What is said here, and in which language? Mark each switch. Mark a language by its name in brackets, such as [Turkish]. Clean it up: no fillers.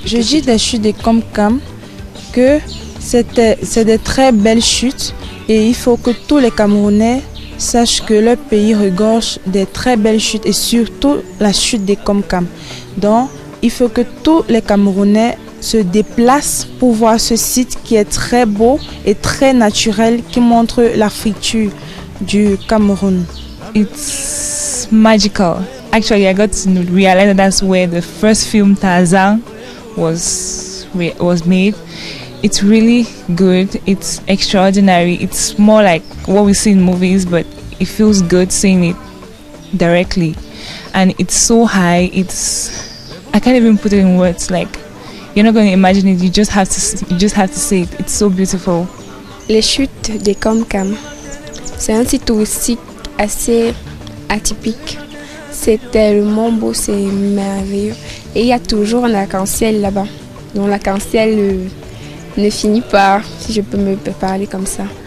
[French] Je dis des chutes de Ekomkam que c'est des très belles chutes et il faut que tous les Camerounais sachent que leur pays regorge des très belles chutes et surtout la chute de Ekomkam. Donc, il faut que tous les Camerounais se déplacent pour voir ce site qui est très beau et très naturel, qui montre la friture du Cameroun. [English] It's magical. Actually, I got to realize that that's where the first film Tarzan was made. It's really good. It's extraordinary. It's more like what we see in movies, but it feels good seeing it directly. And it's so high. I can't even put it in words. Like, you're not going to imagine it. You just have to see it. It's so beautiful. [French] Les chutes d'Ekomkam, c'est un site touristique assez atypique. C'est tellement beau, c'est merveilleux. Et il y a toujours un arc-en-ciel là-bas. Donc l'arc-en-ciel ne finit pas, si je peux me parler comme ça.